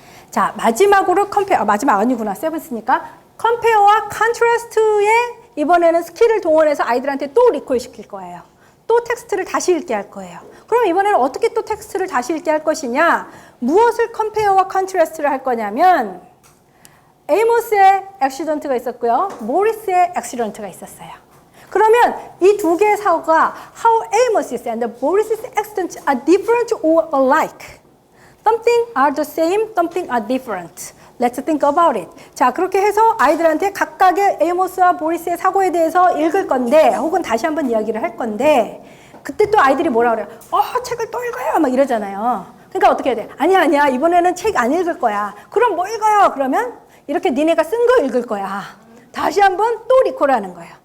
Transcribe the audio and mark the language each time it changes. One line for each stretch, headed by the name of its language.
Korean: 자, 마지막으로 마지막 아니구나. 7쓰니까. 컴페어와 컨트라스트에 이번에는 스킬을 동원해서 아이들한테 또 리콜 시킬 거예요. 또 텍스트를 다시 읽게 할 거예요. 그럼 이번에는 어떻게 또 텍스트를 다시 읽게 할 것이냐? 무엇을 컴페어와 컨트라스트를 할 거냐면 에이모스의 액시던트가 있었고요. 모리스의 액시던트가 있었어요. 그러면 이 두 개의 사고가
English: how Amos's and Boris's accidents are different or alike. Something are the same, something are different. Let's think about it.
Korean: 자, 그렇게 해서 아이들한테 각각의 에이모스와 보리스의 사고에 대해서 읽을 건데 혹은 다시 한번 이야기를 할 건데 그때 또 아이들이 뭐라 그래요? 책을 또 읽어요 막 이러잖아요. 그러니까 어떻게 해야 돼? 아니야 이번에는 책 안 읽을 거야. 그럼 뭐 읽어요? 그러면 이렇게 니네가 쓴 거 읽을 거야. 다시 한번 또 리콜하는 거예요.